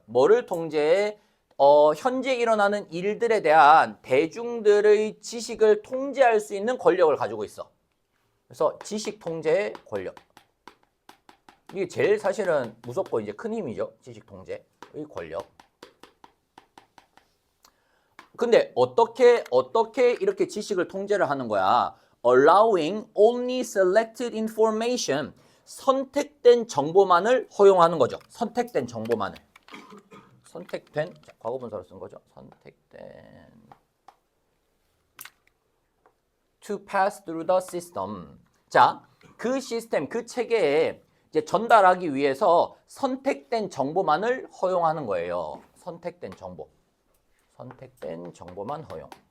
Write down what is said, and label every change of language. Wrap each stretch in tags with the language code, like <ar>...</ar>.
<ko>뭐를 통제해? 현재 일어나는 일들에 대한 대중들의 지식을 통제할 수 있는 권력을 가지고 있어. 그래서 지식 통제의 권력. 이게 제일 사실은 무섭고 이제 큰 힘이죠. 지식 통제의 권력. 근데 어떻게 이렇게 지식을 통제를 하는 거야?</ko> <en>Allowing only selected information.</en> <ko>선택된 정보만을 허용하는 거죠. 선택된 정보만을. 선택된, 자, 과거분사로 쓴 거죠. 선택된.</ko> <en>To pass through the system.</en> <ko>자, 그 시스템, 그 체계에 이제 전달하기 위해서 선택된 정보만을 허용하는 거예요. 선택된 정보. 선택된 정보만 허용.</ko>